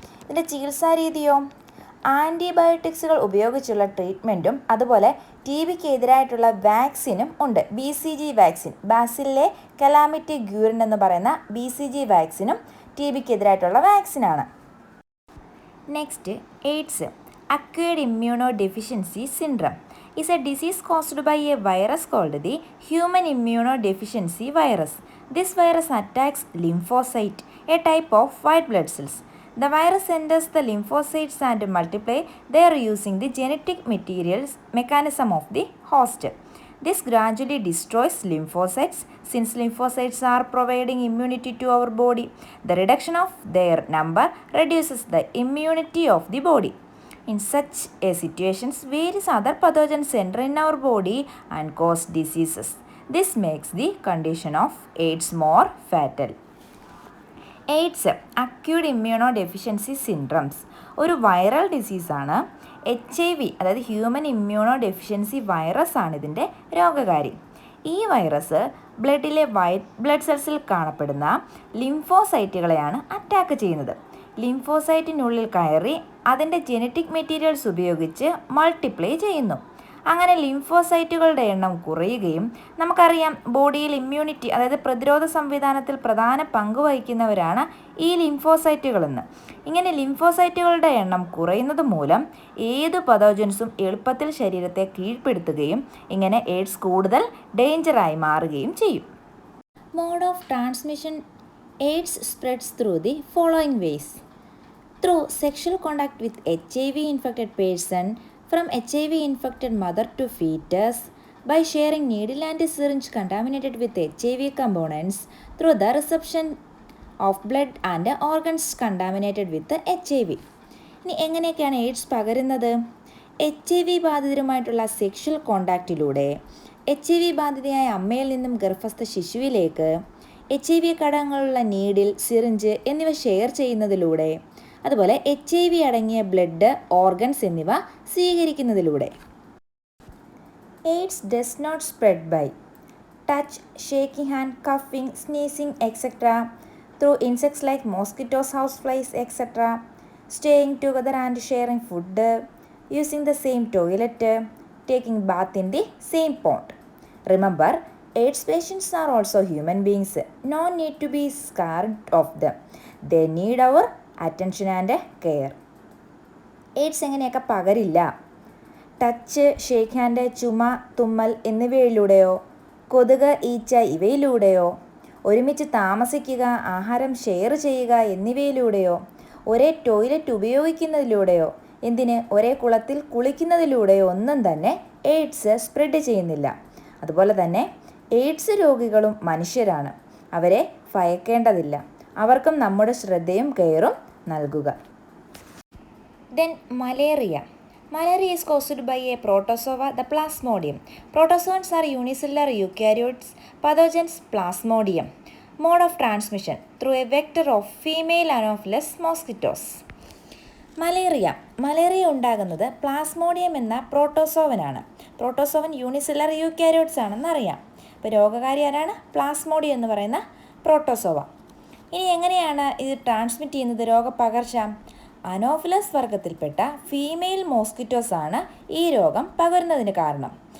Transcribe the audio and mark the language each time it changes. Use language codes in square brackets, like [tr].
[ml] ഇതിൻ്റെ ചികിത്സാരീതിയോ ആൻറ്റിബയോട്ടിക്സുകൾ ഉപയോഗിച്ചുള്ള ട്രീറ്റ്മെൻറ്റും അതുപോലെ TBക്ക് എതിരായിട്ടുള്ള വാക്സിനും ഉണ്ട്. BCG വാക്സിൻ, ബാസിലെ കലാമിറ്റി ഗ്യൂറിൻ എന്ന് പറയുന്ന BCG വാക്സിനും TBക്ക് എതിരായിട്ടുള്ള വാക്സിനാണ്. [en] Next, AIDS. Acquired immunodeficiency syndrome is a disease caused by a virus called the human immunodeficiency virus. This virus attacks lymphocyte, a type of white blood cells. The virus enters the lymphocytes and multiply there using the genetic materials mechanism of the host. This gradually destroys lymphocytes. Since lymphocytes are providing immunity to our body, the reduction of their number reduces the immunity of the body. In such a situations, various other pathogens enter in our body and cause diseases. This makes the condition of AIDS more fatal. AIDS, acute immunodeficiency syndromes, [ml] ഒരു viral ഡിസീസാണ്. HIV അതായത് human ഇമ്മ്യൂണോഡെഫിഷ്യൻസി virus ആണ് ഇതിൻ്റെ രോഗകാരി. ഈ virus ബ്ലഡിലെ white blood സെൽസിൽ കാണപ്പെടുന്ന ലിംഫോസൈറ്റുകളെയാണ് attack ചെയ്യുന്നത്. ലിംഫോസൈറ്റിനുള്ളിൽ കയറി അതിൻ്റെ genetic materials ഉപയോഗിച്ച് മൾട്ടിപ്ലൈ ചെയ്യുന്നു. അങ്ങനെ ലിംഫോസൈറ്റുകളുടെ എണ്ണം കുറയുകയും, നമുക്കറിയാം ബോഡിയിൽ ഇമ്മ്യൂണിറ്റി അതായത് പ്രതിരോധ സംവിധാനത്തിൽ പ്രധാന പങ്ക് വഹിക്കുന്നവരാണ് ഈ ലിംഫോസൈറ്റുകളെന്ന്. ഇങ്ങനെ ലിംഫോസൈറ്റുകളുടെ എണ്ണം കുറയുന്നത് മൂലം ഏത് പതോജൻസും എളുപ്പത്തിൽ ശരീരത്തെ കീഴ്പ്പെടുത്തുകയും ഇങ്ങനെ എയ്ഡ്സ് കൂടുതൽ ഡേഞ്ചറായി മാറുകയും ചെയ്യും. [en] Mode of transmission: AIDS spreads through the following ways. Through sexual contact with HIV-infected person, from HIV-infected mother to fetus, by sharing needle and syringe contaminated with HIV components, through the reception of blood and organs contaminated with HIV. [ml] ഇനി എങ്ങനെയൊക്കെയാണ് AIDS പകരുന്നത്? HIV ബാധിതരുമായിട്ടുള്ള sexual കോണ്ടാക്റ്റിലൂടെ, HIV ബാധിതയായ അമ്മയിൽ നിന്നും ഗർഭസ്ഥ ശിശുവിലേക്ക്, HIV ഘടകങ്ങളുള്ള needle, syringe എന്നിവ share ചെയ്യുന്നതിലൂടെ, അതുപോലെ HIV അടങ്ങിയ ബ്ലഡ്, ഓർഗൻസ് എന്നിവ സ്വീകരിക്കുന്നതിലൂടെ. [en] AIDS does not spread by touch, shaking hand, coughing, sneezing etcetera, through insects like mosquitoes, house flies etcetera, staying together and sharing food, using the same toilet, taking bath in the same pond. Remember, AIDS patients are also human beings. No need to be scared of them. They need our attention and care. [ml] AIDS എങ്ങനെയൊക്കെ പകരില്ല? Touch, shake hand, ചുമ, തുമ്മൽ എന്നിവയിലൂടെയോ കൊതുക്, ഈച്ച ഇവയിലൂടെയോ ഒരുമിച്ച് താമസിക്കുക, ആഹാരം share ചെയ്യുക എന്നിവയിലൂടെയോ ഒരേ ടോയ്ലറ്റ് ഉപയോഗിക്കുന്നതിലൂടെയോ എന്തിന് ഒരേ കുളത്തിൽ കുളിക്കുന്നതിലൂടെയോ ഒന്നും തന്നെ എയ്ഡ്സ് സ്പ്രെഡ് ചെയ്യുന്നില്ല. അതുപോലെ തന്നെ എയ്ഡ്സ് രോഗികളും മനുഷ്യരാണ്. അവരെ ഭയക്കേണ്ടതില്ല. അവർക്കും നമ്മുടെ ശ്രദ്ധയും കെയറും നൽകുക. [en] Then malaria. Malaria is caused by a protozoa, the Plasmodium. Protozoans are unicellular eukaryotes, pathogens Plasmodium. Mode of transmission through a vector of female Anopheles mosquitoes. [ml] Malaria ഉണ്ടാകുന്നത് പ്ലാസ്മോഡിയം എന്ന പ്രോട്ടോസോവനാണ്. പ്രോട്ടോസോവൻ യൂണിസെല്ലുലർ യൂക്കാരിയോട്സ് ആണെന്ന് അറിയാം. അപ്പോൾ രോഗകാരി ആരാണ്? Plasmodium എന്ന് പറയുന്ന protozoa. ഇനി എങ്ങനെയാണ് ഇത് ട്രാൻസ്മിറ്റ് ചെയ്യുന്നത്? രോഗപകർച്ച അനോഫിലസ് വർഗത്തിൽപ്പെട്ട ഫീമെയിൽ മോസ്കിറ്റോസ് ആണ് ഈ രോഗം പകരുന്നതിന് കാരണം.